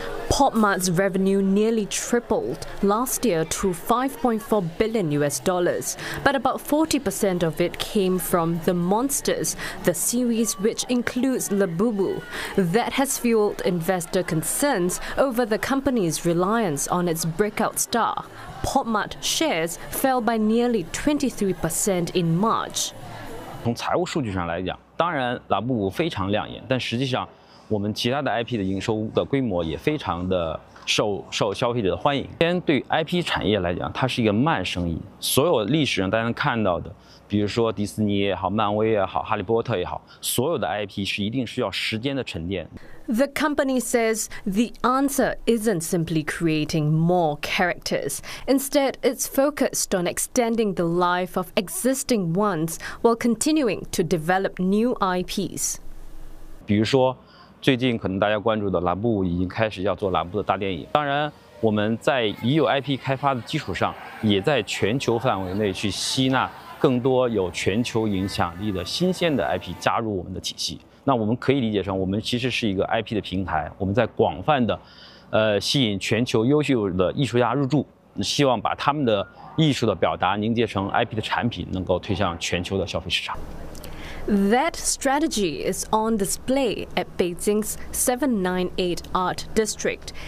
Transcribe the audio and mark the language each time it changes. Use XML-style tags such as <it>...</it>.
<en>PopMart's revenue nearly tripled last year to $5.4 billion, but about 40% of it came from The Monsters, the series which includes Labubu. That has fueled investor concerns over the company's reliance on its breakout star. PopMart shares fell by nearly 23% in March.</en> <zh>从财务数据上来讲，当然拉布非常亮眼，但实际上我们其他的 IP 的营收的规模也非常的受消费者的欢迎。先对 IP 产业来讲，它是一个慢生意，所有历史上大家能看到的，比如说迪士尼也好，漫威也好，哈利波特也好，所有的 IP 是一定需要时间的沉淀。</zh> <en>The company says the answer isn't simply creating more characters. Instead, it's focused on extending the life of existing ones while continuing to develop new IPs.</en> <zh>比如说，最近可能大家关注的蓝布已经开始要做蓝布的大电影。当然，我们在已有 IP 开发的基础上，也在全球范围内去吸纳更多有全球影响力的新鲜的 IP 加入我们的体系。那我们可以理解成，我们其实是一个 IP 的平台，我们在广泛的，吸引全球优秀的艺术家入驻，希望把他们的艺术的表达凝结成 IP 的产品，能够推向全球的消费市场。</zh> <en>That strategy is on display at Beijing's 798 Art District.</en>